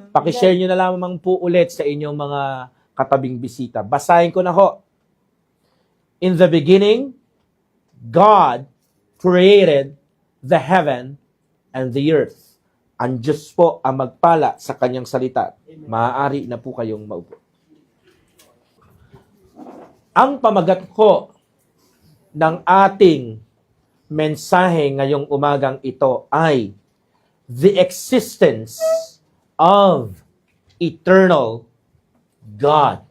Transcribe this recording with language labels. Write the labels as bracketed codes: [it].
[tl] Pakishare nyo na lamang po ulit sa inyong mga katabing bisita. Basahin ko na ho. [en] In the beginning, God created the heaven and the earth. [tl] Ang Diyos po ang magpala sa kanyang salita. Maaari na po kayong maupo. Ang pamagat ko ng ating mensahe ngayong umagang ito ay [en] the existence of eternal God.